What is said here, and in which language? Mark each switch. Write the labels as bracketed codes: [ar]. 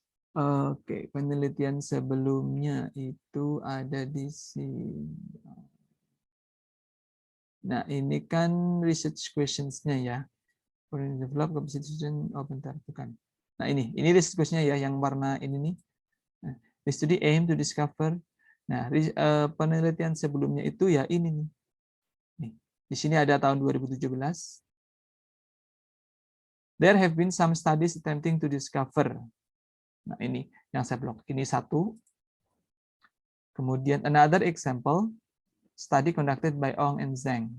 [id] Oke, penelitian sebelumnya itu ada di sini. Nah, ini kan research questions-nya ya. [en] For develop composition [id] bentar, bukan. Nah, ini research question-nya ya yang warna ini nih. [en] Nah, the study aim to discover. [id] Nah, penelitian sebelumnya itu ya ini nih. Nih, di sini ada tahun 2017. [en] There have been some studies attempting to discover. [id] Nah, ini yang saya blok. Ini satu. [en] Kemudian another example, study conducted by Ong and Zhang.